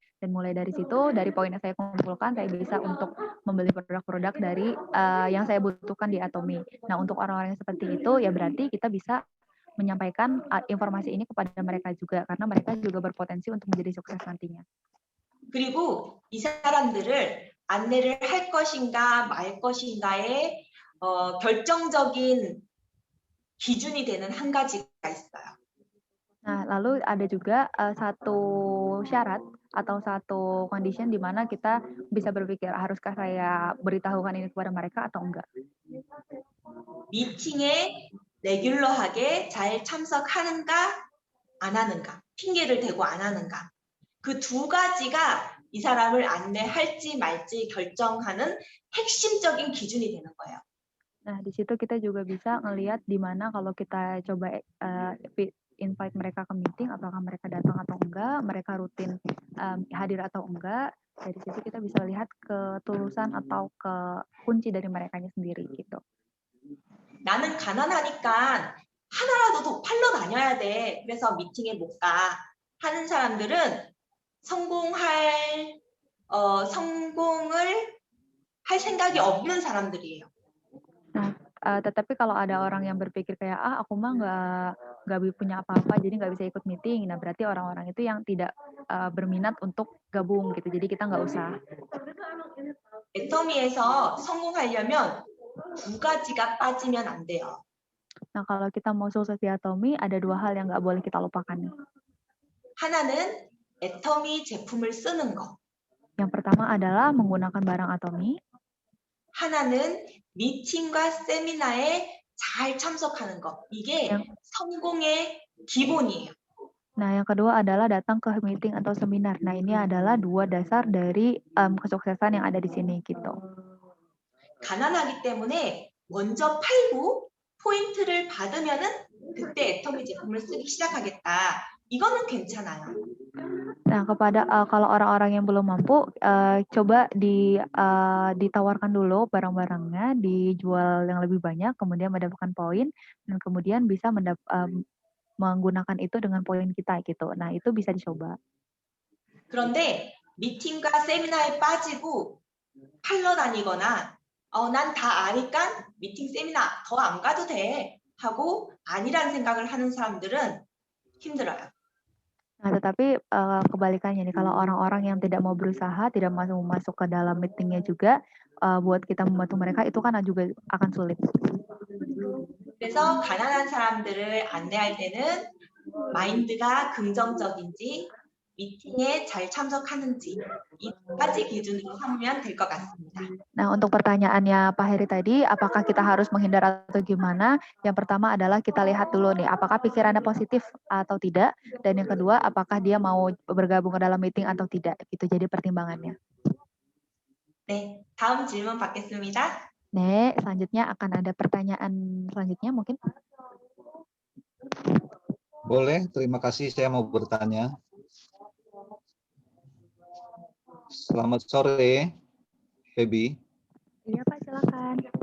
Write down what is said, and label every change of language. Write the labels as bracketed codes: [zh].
[id] Dan mulai dari situ, dari poin yang saya kumpulkan, saya bisa untuk membeli produk-produk dari yang saya butuhkan di Atomi. Nah, untuk orang-orang yang seperti itu, ya berarti kita bisa menyampaikan informasi ini kepada mereka juga, karena mereka juga berpotensi untuk menjadi sukses nantinya. [ko] 그리고 이 사람들을 안내를 할 것인가 말 것인가에 결정적인 기준이 되는 한 가지가 있어요. [id] Nah, lalu ada juga satu syarat atau satu condition di mana kita bisa berpikir, haruskah saya beritahukan ini kepada mereka atau enggak? [ko] 미팅에 레귤러하게 잘 참석하는가 안 하는가, 핑계를 대고 안 하는가. 그 두 가지가 이 사람을 안내할지 말지 결정하는 핵심적인 기준이 되는 거예요. [id] Nah, di situ kita juga bisa ngelihat di mana kalau kita coba invite mereka ke meeting, apakah mereka datang atau enggak, mereka rutin hadir atau enggak. Dari situ kita bisa lihat ketulusan atau kunci dari merekanya sendiri gitu. [ko] 나는 가난하니까 하나라도 더 팔러 다녀야 돼. 그래서 미팅에 못 가. 하는 사람들은 성공을 할 생각이 없는 사람들이에요. [id] Nah, tetapi kalau ada orang yang berpikir kayak aku mah nggak punya apa-apa, jadi nggak bisa ikut meeting. Nah, berarti orang-orang itu yang tidak berminat untuk gabung gitu. Jadi kita nggak usah. [ko] 애터미에서 성공하려면 두 가지가 빠지면 안 돼요. [id] Nah, kalau kita mau sukses di Atomi, ada dua hal yang nggak boleh kita lupakan nih. [ko] 하나는 애터미 제품을 쓰는 거. [id] Yang pertama adalah menggunakan barang Atomi. [ko] 하나는 미팅과 세미나에 잘 참석하는 거. 이게 성공의 기본이에요. [id] Nah, yang kedua adalah datang ke meeting atau seminar. Nah, ini adalah dua dasar dari kesuksesan yang ada di sini gitu. [ko] 가난하기 때문에 먼저 팔고 포인트를 받으면은 그때 애터미 제품을 쓰기 시작하겠다. 이거는 괜찮아요. [id] Nah, kepada kalau orang-orang yang belum mampu, coba ditawarkan dulu barang-barangnya, dijual yang lebih banyak, kemudian mendapatkan poin, dan kemudian bisa menggunakan itu dengan poin kita gitu. Nah, itu bisa dicoba. [ko] 그런데 미팅과 세미나에 빠지고 팔러 다니거나 난 다 아니까 미팅 세미나 더 안 가도 돼 하고 아니란 생각을 하는 사람들은 힘들어요. [id] Nah, tetapi kebalikannya nih, kalau orang-orang yang tidak mau berusaha, tidak mau masuk ke dalam meetingnya juga, buat kita membantu mereka itu kan juga akan sulit. [ko] 그래서 가난한 사람들을 안내할 때는 마인드가 긍정적인지 미팅에 잘 참석하는지 이 두 가지 기준으로 삼으면 될 것 같습니다. [id] Nah, untuk pertanyaannya Pak Heri tadi, apakah kita harus menghindar atau gimana? Yang pertama adalah kita lihat dulu nih, apakah pikirannya positif atau tidak. Dan yang kedua, apakah dia mau bergabung ke dalam meeting atau tidak. Itu jadi pertimbangannya. [ko] 네, 다음 질문 받겠습니다. [id] Nek, selanjutnya akan ada pertanyaan selanjutnya mungkin. Boleh, terima kasih. Saya mau bertanya. Selamat sore, Feby. Iya Pak, silakan.